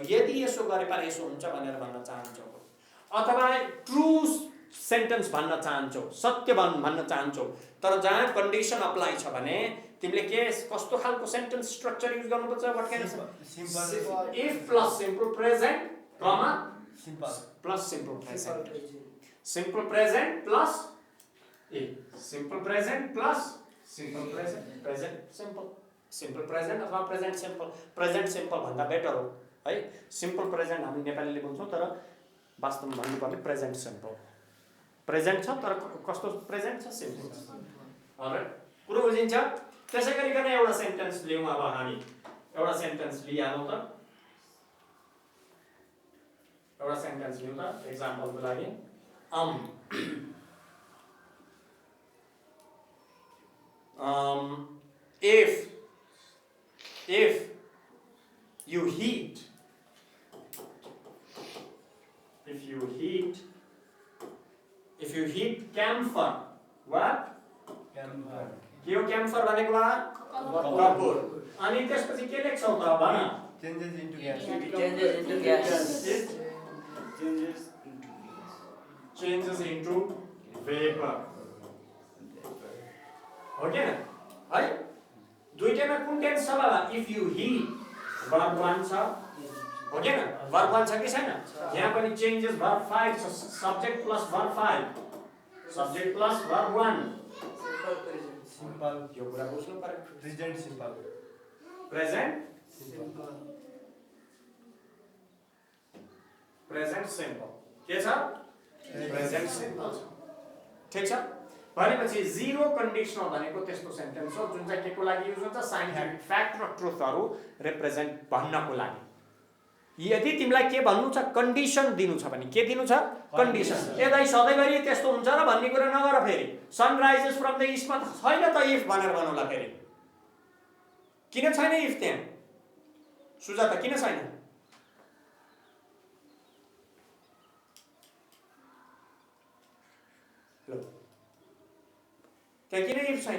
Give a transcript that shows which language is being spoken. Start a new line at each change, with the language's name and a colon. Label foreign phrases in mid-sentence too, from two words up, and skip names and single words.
Nepali: यदि यसो गरेर यसो हुन्छ भनेर भन्न चाहन्छौ अथवा
English: true sentence
Nepali: भन्न चाहन्छौ सत्य भन्न चाहन्छौ तर जहाँ
English: condition apply
Nepali: छ भने तिमीले के कस्तो खालको
English: sentence structure युज गर्नुपर्छ what can simple if plus simple present comma plus simple present plus simple present plus simple present simple present
Nepali: अथवा
English: present simple
Nepali: भन्दा बेटर हो है
English: simple present
Nepali: हामी नेपालीले भन्छौं तर वास्तवमा भन्नुपर्ने
English: present simple
Nepali: प्रेजेन्ट छ तर कस्तो प्रेजेन्ट छ सिम्पल छ अलराइट कुरो बुझिन्छ त्यसै गरिकन एउटा सेन्टेन्स लियौँ अब हामी एउटा सेन्टेन्स लिहालौँ त एउटा सेन्टेन्स लियौँ त एक्जाम्पलको लागि
English: if you heat camphor what camphor
Nepali: के हो camphor भनेको बा कपुर अनि त्यसपछि के लेख्छौ त भन
English: changes into gas it changes into vapor
Nepali: हो के है दुईटैमा कुन टेन्स छ बाबा
English: if you heat verb 1
Nepali: छ हो के
English: verb 1
Nepali: छ कि छैन यहाँ पनि
English: changes verb 5 छ subject plus verb 5 subject plus verb 1 simple
Nepali: यो कुरा बुझ्नु पर्यो
English: present simple present simple
Nepali: के छ
English: present simple
Nepali: छ ठीक छ भनेपछि
English: zero conditional
Nepali: भनेको त्यस्तो सेन्टेन्स हो जुन चाहिँ केको लागि युज हुन्छ
English: scientific fact
Nepali: र ट्रुथहरु रिप्रेजेन्ट भन्नको लागि यदि तिमीलाई के भन्नु छ कन्डिसन दिनु छ भने के दिनु छ कन्डिसन यदि सधैँभरि त्यस्तो हुन्छ र भन्ने कुरा नगर फेरि
English: sunrises from the eastमा
Nepali: छैन त इफ भनेर भन्नुला फेरि किन छैन इफ त्यहाँ सुझाव त किन छैन ल त्यहाँ किन इफ छैन